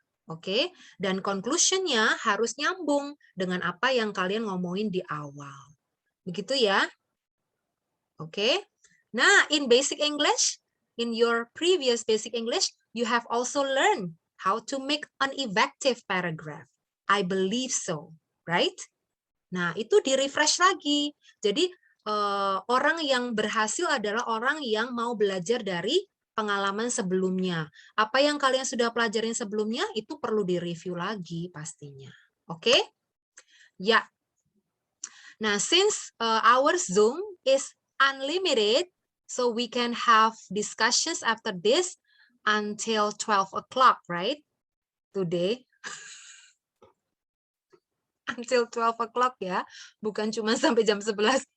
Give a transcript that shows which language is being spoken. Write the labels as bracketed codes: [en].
[id] Oke, dan conclusion-nya harus nyambung dengan apa yang kalian ngomongin di awal. Begitu ya. Oke. [en] Nah, in basic English, in your previous basic English, you have also learned how to make an effective paragraph. I believe so, right? [id] Nah, itu di-refresh lagi. Jadi, orang yang berhasil adalah orang yang mau belajar dari pengalaman sebelumnya. Apa yang kalian sudah pelajarin sebelumnya, itu perlu di-review lagi pastinya. Oke? Ya. [en] Nah, since our Zoom is unlimited, so we can have discussions after this until 12 o'clock, right? Today. Until 12 o'clock [id] ya, bukan cuma sampai jam 11.